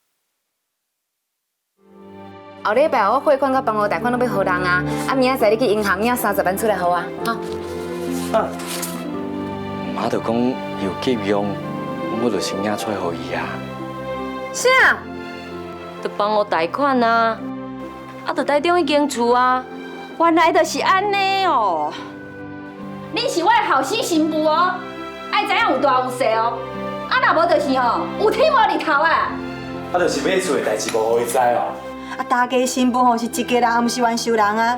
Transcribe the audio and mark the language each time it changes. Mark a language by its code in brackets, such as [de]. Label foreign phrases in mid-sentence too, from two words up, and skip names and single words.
[nan] 后礼拜我汇款甲房屋贷款拢要互人啊，明仔载你去银行领30万出来互我，哈。妈就讲有急用，我就先领出来互伊啊。啥？就帮我贷款啊，就贷中迄间厝啊，原来就是安尼哦。你是我的后生新妇哦，爱知影有大有小哦。若无就是吼，有天无日头啊！就是买厝的代志无互伊知哦。大家新妇吼是一家人，毋是冤仇人啊。